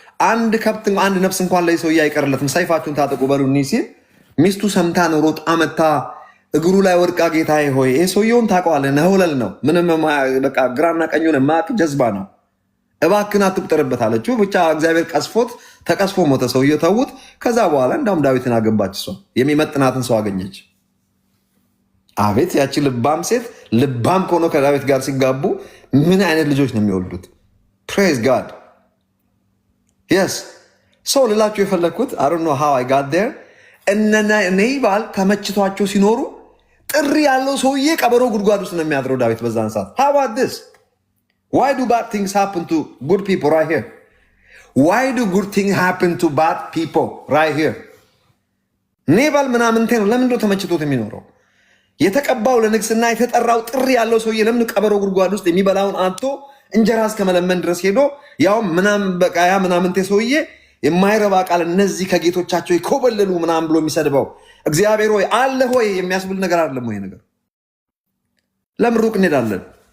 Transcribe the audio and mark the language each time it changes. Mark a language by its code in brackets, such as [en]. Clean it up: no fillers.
[am] አንድ ከብት አንድ ነፍስ እንኳን ላይ ሰው አይቀርለትም፣ ሰይፋችሁን ታጠቁ በሉኒ ሲል ሚስቱ ሰምታ ነው ሮጣ መታ እግሩ ላይ ወድቃ ጌታዬ ሆይ ይሄ ሰውየውን ታውቀዋለህ፣ ነሆለል ነው፣ ምንም በቃ ግራና ቀኙን የማያውቅ ጀዝባ ነው፣ እባክህን አትቁጠርበት አለችው። ብቻ እግዚአብሔር ቀስፎት ተቀስፎ ሞተ ሰውየው፣ ተዉት። ከዛ በኋላ እንዳውም ዳዊትን አገባች። እሷ የሚመጥናትን ሰው አገኘች። አቤት ያቺ ልባም ሴት ልባም ከሆነ ከዳዊት ጋር ሲጋቡ ምን አይነት ልጆች ነው የሚወልዱት? [en] ፕሬዝ ጋድ [am] የስ ሰው ልላችሁ የፈለግኩት [en] አይ ዶንት ኖ ሃው አይ ጋት ዴር። [am] ኔባል ተመችቷቸው ሲኖሩ ጥሪ ያለው ሰውዬ ቀበሮ ጉድጓድ ውስጥ ነው የሚያድረው ዳዊት በዛን ሰዓት። [en] ሃው አባውት ዲስ? Why do bad things happen to good people right here? Why do good things happen to bad people right here? [am] ኔባል ምናምንቴ ነው። ለምንድነው ተመችቶት የሚኖረው? የተቀባው ለንግስና የተጠራው ጥሪ ያለው ሰውዬ ለምን ቀበሮ ጉድጓድ ውስጥ የሚበላውን አጥቶ እንጀራ እስከ መለመን ድረስ ሄዶ ያው በቃ ያ ምናምንቴ ሰውዬ የማይረባ ቃል እነዚህ ከጌቶቻቸው ይኮበለሉ ምናምን ብሎ የሚሰድበው እግዚአብሔር ሆይ አለ ሆይ የሚያስብል ነገር አይደለም ወይ ነገር? ለምን ሩቅ እንሄዳለን?